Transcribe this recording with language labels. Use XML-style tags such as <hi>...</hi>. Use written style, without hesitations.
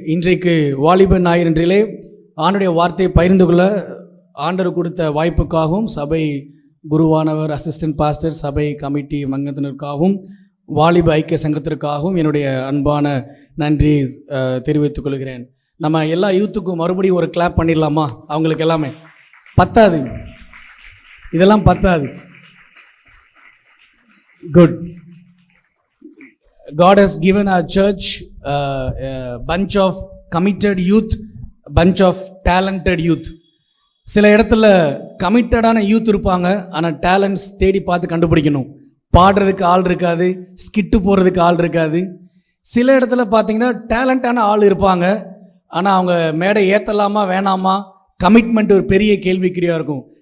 <ta>இன்றைக்கு வாலிப ஞாயிறிலே ஆண்டுடைய வார்த்தையை பகிர்ந்து கொள்ள ஆண்டவர் கொடுத்த வாய்ப்புக்காகவும், சபை குருவானவர், அசிஸ்டன்ட் பாஸ்டர், சபை கமிட்டி அங்கத்தினருக்காகவும், வாலிப ஐக்கிய சங்கத்திற்காகவும் என்னுடைய அன்பான நன்றி தெரிவித்துக் கொள்கிறேன். நம்ம எல்லா யூத்துக்கும் மறுபடியும் ஒரு கிளாப் பண்ணிடலாமா? அவங்களுக்கு எல்லாமே பத்தாது, இதெல்லாம் பத்தாது.</ta> <en>Good. God has given our church a bunch of committed youth, bunch of talented youth.</en> <ta>சில இடத்துல கமிட்டடான யூத் இருப்பாங்க, ஆனால் டேலண்ட்ஸ் தேடி பார்த்து கண்டுபிடிக்கணும். பாடுறதுக்கு ஆள் இருக்காது, ஸ்கிட்டு போடுறதுக்கு ஆள் இருக்காது. சில இடத்துல பார்த்தீங்கன்னா டேலண்டான ஆள் இருப்பாங்க, ஆனால் அவங்க மேடை ஏற்றலாமா வேணாமா, கமிட்மெண்ட் ஒரு பெரிய கேள்விக்குறியாக இருக்கும்.</ta>